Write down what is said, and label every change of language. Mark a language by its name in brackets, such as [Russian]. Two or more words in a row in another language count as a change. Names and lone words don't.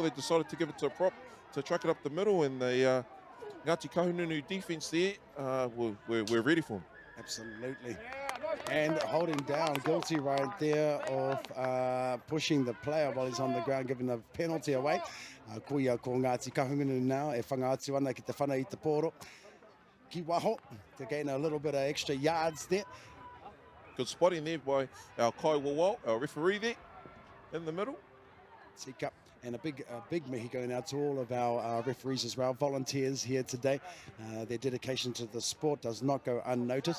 [English] They decided to give it to a prop to truck it up the middle, and the Ngati Kahungunu defence there we're ready for him. Absolutely. And holding down, guilty right there of pushing the player while he's on the ground, giving the penalty away. [Māori] Kuia ko Ngati Kahungunu now, e whangaatu ana ki te whana I te poro. Ki waho, [English] to gain a little bit of extra yards there. Good spotting there by our Kai Wawau, our referee there in the middle. Tika. And a big mihi going out to all of our referees as well, volunteers here today. Their dedication to the sport does not go unnoticed.